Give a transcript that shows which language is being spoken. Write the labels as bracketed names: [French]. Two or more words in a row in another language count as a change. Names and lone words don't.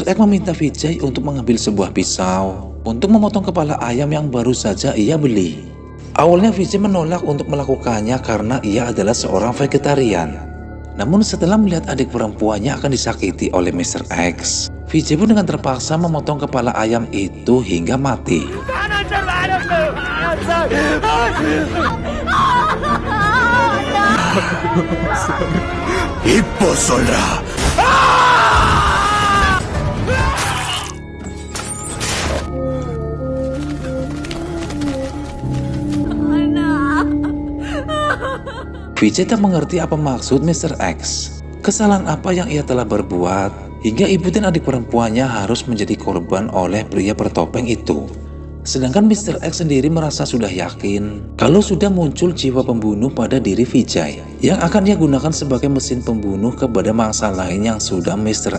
[Indonesian] X meminta Vijay untuk mengambil sebuah pisau untuk memotong kepala ayam yang baru saja ia beli. Awalnya Vijay menolak untuk melakukannya karena ia adalah seorang vegetarian. Namun setelah melihat adik perempuannya akan disakiti oleh Mr. X, Vijay pun dengan terpaksa memotong kepala ayam itu hingga mati. [Tamil] இப்போ சொல்றா. [Indonesian] Vijay tak mengerti apa maksud Mr. X. Kesalahan apa yang ia telah berbuat hingga ibu dan adik perempuannya harus menjadi korban oleh pria bertopeng itu. Sedangkan Mr. X sendiri merasa sudah yakin kalau sudah muncul jiwa pembunuh pada diri Vijay yang akan ia gunakan sebagai mesin pembunuh kepada mangsa lain yang sudah Mr.